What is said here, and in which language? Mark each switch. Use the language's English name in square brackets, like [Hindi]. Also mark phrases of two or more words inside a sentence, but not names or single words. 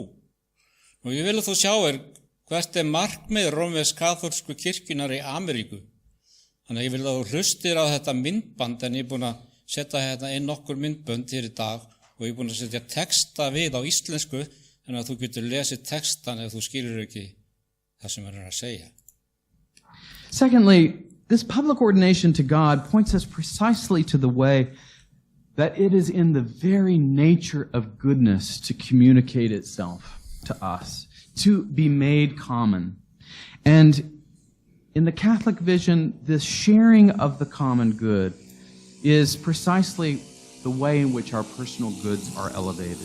[Icelandic] Og ég vil að þú sjáir hvert er markmið rómversk kaþólsku kirkjunar í Ameríku. Þannig að ég vil að þú hlustir á þetta myndband, en ég er búin að setja hérna inn nokkur myndbönd hér í dag og ég er búin að setja texta við á íslensku, en að þú getur lesið textan ef þú skilur ekki það sem er að segja. [English] Secondly, this public ordination to God points us precisely to the way that it is in the very nature of goodness to communicate itself to us, to be made common. And in the Catholic vision, this sharing of the common good is precisely the way in which our personal goods are elevated.